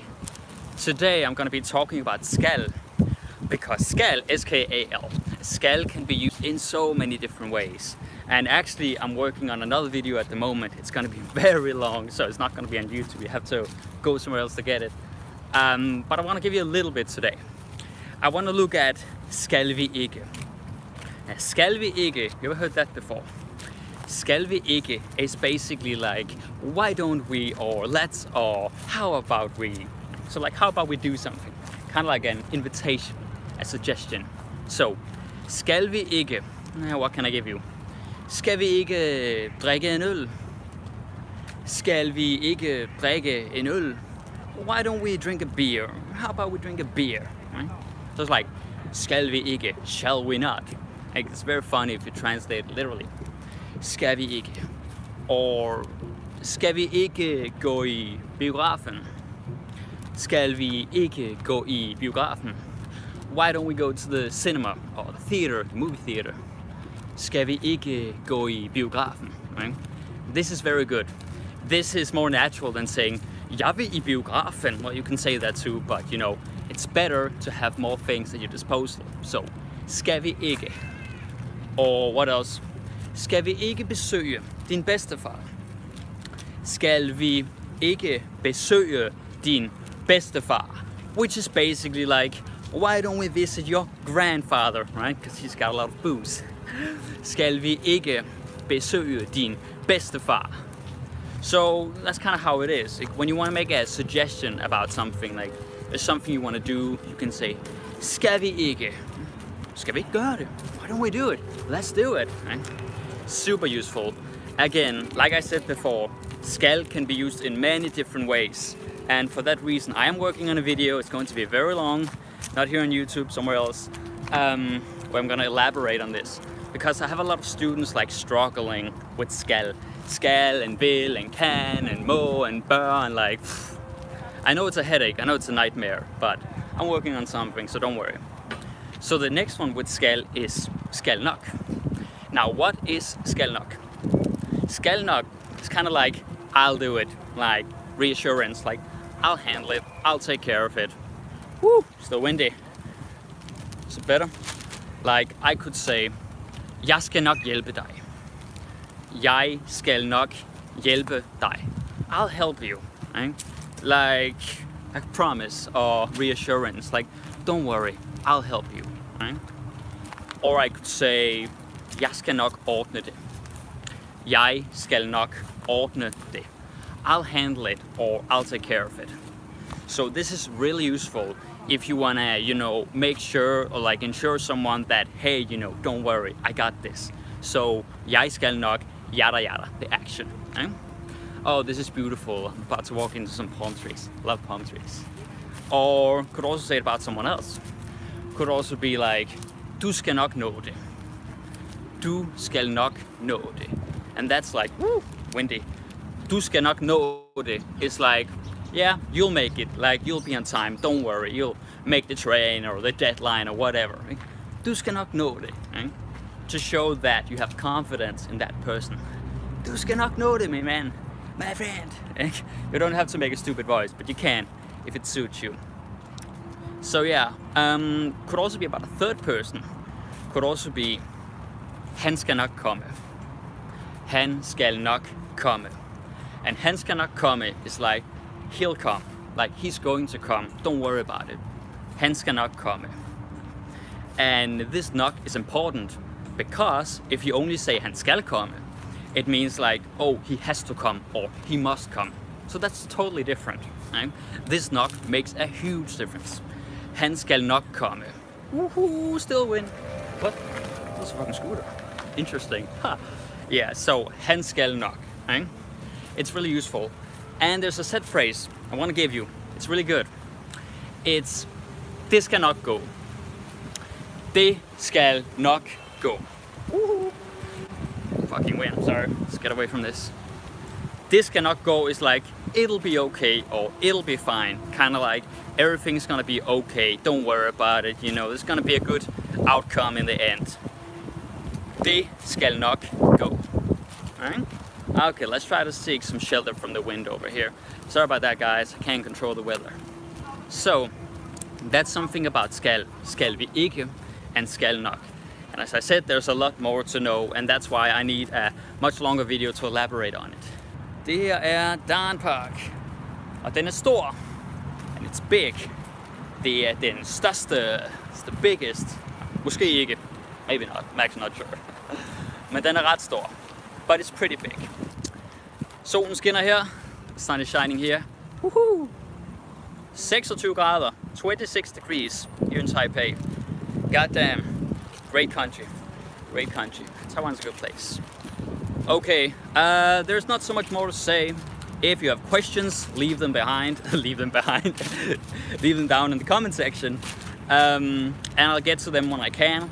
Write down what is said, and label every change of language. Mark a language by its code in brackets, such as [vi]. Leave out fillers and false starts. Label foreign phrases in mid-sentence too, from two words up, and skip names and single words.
[en] Today I'm going to be talking about skal, because skal, S-K-A-L, skal can be used in so many different ways. And actually I'm working on another video at the moment. It's going to be very long, so it's not going to be on YouTube. You have to go somewhere else to get it. But I want to give you a little bit today. I want to look at [da] skal vi ikke. Skal vi ikke, [en] you ever heard that before? [da] Skal vi ikke [en] is basically like, why don't we, or let's, or how about we? So like, how about we do something? Kind of like an invitation, a suggestion. So, [da] skal vi ikke, [en] what can I give you? [da] Skal vi ikke drikke en øl? Skal vi ikke drikke en øl? [en] Why don't we drink a beer? How about we drink a beer? Right? So it's like, [da] skal vi ikke, [en] shall we not? Like, it's very funny if you translate it literally. [da] Skal vi ikke? Or, skal vi ikke gå i biografen? Skal vi ikke gå i biografen? [en] Why don't we go to the cinema or the theater, the movie theater? [da] Skal vi ikke gå i biografen? [en] Right? This is very good. This is more natural than saying, [da] jeg vil i biografen. [en] Well, you can say that too, but you know, it's better to have more things at your disposal. So, [da] skal vi ikke? [en] Or what else? [da] Skal vi ikke besøge din bedstefar? Skal vi ikke besøge din bedstefar? [en] Which is basically like, why don't we visit your grandfather, right? Because he's got a lot of booze. [da] Skal vi ikke besøge din bedstefar? [en] So that's kind of how it is. Like, when you want to make a suggestion about something, like there's something you want to do, you can say, [da] skal vi ikke? Skal vi ikke gøre det? [en] Why don't we do it? Let's do it, right? Super useful. Again, like I said before, skal can be used in many different ways. And for that reason, I am working on a video. It's going to be very long, not here on YouTube, somewhere else, where I'm going to elaborate on this. Because I have a lot of students like struggling with skal. Skal and will and can and må and bør and like, I know it's a headache, I know it's a nightmare, but I'm working on something, so don't worry. So the next one with skal is [da] skal nok. [en] Now what is [da] skal nok? Skal nok [en] is kind of like, I'll do it, like reassurance, like I'll handle it, I'll take care of it. Woo, still windy. Is it better? Like I could say, [da] jeg skal nok hjælpe dig. Jeg skal nok hjælpe dig. [en] I'll help you, right? Like a promise or reassurance, like don't worry, I'll help you, right? Or I could say, [da] jeg skal nok ordne det. Jeg skal nok ordne det. [en] I'll handle it or I'll take care of it. So this is really useful if you wanna, you know, make sure or like ensure someone that, hey, you know, don't worry, I got this. So, [da] jeg skal nok, [en] yada yada, the action. Right? Oh, this is beautiful. I'm about to walk into some palm trees. Love palm trees. Or could also say it about someone else. Could also be like, [da] du skal nok nå det. Du skal nok nå det. [en] And that's like, woo, windy. [da] Du skal nok nå det. [en] It's like, yeah, you'll make it. Like, you'll be on time. Don't worry. You'll make the train or the deadline or whatever. Right? [da] Du skal nok nå det. [en] Right? To show that you have confidence in that person. [da] Du skal nok nå det, [en] my man. My friend. You don't have to make a stupid voice, but you can if it suits you. So yeah, could also be about a third person. Could also be, [da] han skal nok komme. Han skal nok komme. And han skal nok komme [en] is like, he'll come. Like, he's going to come. Don't worry about it. [da] Han skal nok komme. [en] And this nok is important because if you only say [da] han skal komme, [en] it means like, oh, he has to come or he must come. So that's totally different. Right? This nok makes a huge difference. [da] Han skal nok komme. [en] Woohoo, still win. What? That's a fucking scooter. Interesting. Huh. Yeah, so [da] han skal nok. [en] Right? It's really useful. And there's a set phrase I want to give you. It's really good. It's, [da] det skal nok gå. Det skal nok gå. Woohoo. [en] Fucking win, I'm sorry. Let's get away from this. [da] Det skal nok gå [en] is like, it'll be okay or it'll be fine. Kind of like, everything's gonna be okay. Don't worry about it. You know, there's gonna be a good outcome in the end. [da] Det skal nok gå. [en] Alright? Okay, let's try to seek some shelter from the wind over here. Sorry about that, guys. I can't control the weather. So, that's something about skal. [da] Skal vi ikke and skal nok. [en] And as I said, there's a lot more to know, and that's why I need a much longer video to elaborate on it. [da] Det her er Darn Park, og den er stor, [en] and it's big. [da] Det er den største, [en] it's the biggest, [da] måske ikke, [en] maybe not, I'm actually not sure. [da] Men den er ret stor. [en] but it's pretty big. [da] Solen skinner her, [en] sun is shining here. Woohoo! 26 grader, 26 degrees here in Taipei. Goddamn, great country, great country. Taiwan's a good place. Okay, there's not so much more to say. If you have questions, leave them behind, leave them down in the comment section, and I'll get to them when I can.